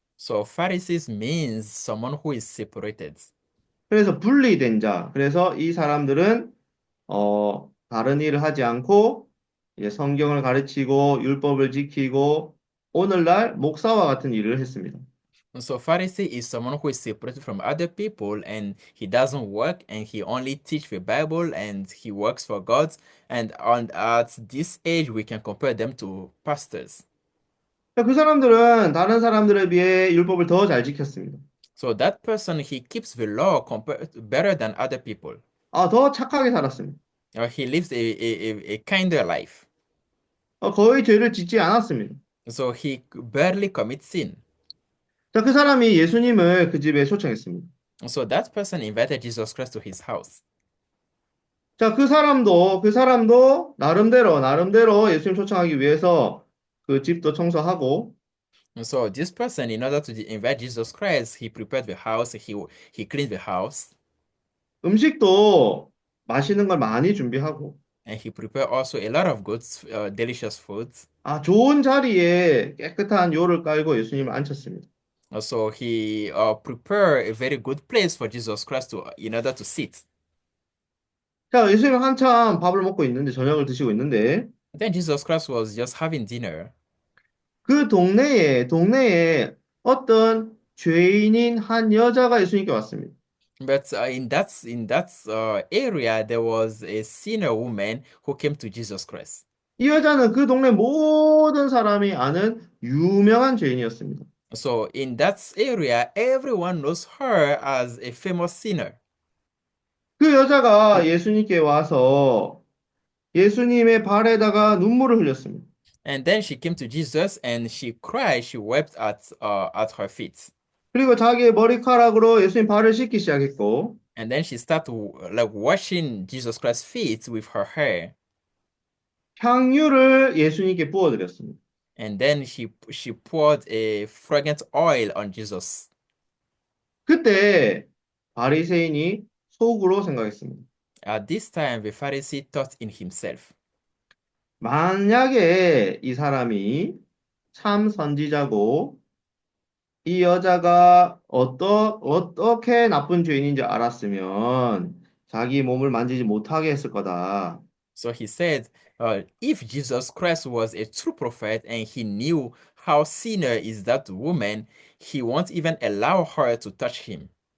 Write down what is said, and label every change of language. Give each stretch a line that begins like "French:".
English: So Pharisees means someone who is separated.
Korean: 그래서 분리된 자. 그래서 이 사람들은 다른 일을 하지 않고 이제 성경을 가르치고 율법을 지키고 오늘날 목사와 같은 일을 했습니다.
English: So Pharisee is someone who is separated from other people and he doesn't work and he only teach the Bible and he works for God. And at this age we can compare them to pastors.
Korean: 그 사람들은 다른 사람들에 비해 율법을 더 잘 지켰습니다.
English: So that person he keeps the law better than other people.
Korean: 더 착하게 살았습니다.
English: He lives a kinder life.
Korean: 거의 죄를 짓지 않았습니다.
English: So he barely commits sin.
Korean: 자, 그 사람이 예수님을 그 집에 초청했습니다.
English: So that person invited Jesus Christ to his house.
Korean: 자, 그 사람도 나름대로 예수님 초청하기 위해서 그 집도 청소하고
English: So this person, in order to invite Jesus Christ, he prepared the house, he cleaned the house,
Korean: 음식도 맛있는 걸 많이 준비하고
English: and he prepared also a lot of good, delicious foods.
Korean: 좋은 자리에 깨끗한 요를 깔고 예수님을 앉혔습니다.
English: So he prepared a very good place for Jesus Christ in order to sit.
Korean: 자, 예수님 한참 밥을 먹고 있는데 저녁을 드시고 있는데
English: Then Jesus Christ was just having dinner.
Korean: 그 동네에 어떤 죄인인 한 여자가 예수님께 왔습니다.
English: But in that area, there was a sinner woman who came to Jesus Christ.
Korean: 이 여자는 그 동네 모든 사람이 아는 유명한 죄인이었습니다.
English: So in that area, everyone knows her as a famous sinner.
Korean: 그 여자가 예수님께 와서 예수님의 발에다가 눈물을 흘렸습니다.
English: And then she came to Jesus and she cried, she wept at her feet.
Korean: 그리고 자기의 머리카락으로 예수님 발을 씻기 시작했고
English: And then she started like washing Jesus Christ's feet with her hair.
Korean: 향유를 예수님께 부어드렸습니다.
English: And then she poured a fragrant oil on Jesus.
Korean: 그때 바리새인이 속으로 생각했습니다.
English: At this time, the Pharisee thought in himself,
Korean: 만약에 이 사람이 참 선지자고 이 여자가 어떻게 나쁜 죄인인지 알았으면 자기 몸을 만지지 못하게 했을 거다.
English: so he said, if Jesus Christ was a true prophet and he knew how sinner is that woman, he won't even allow her to touch him.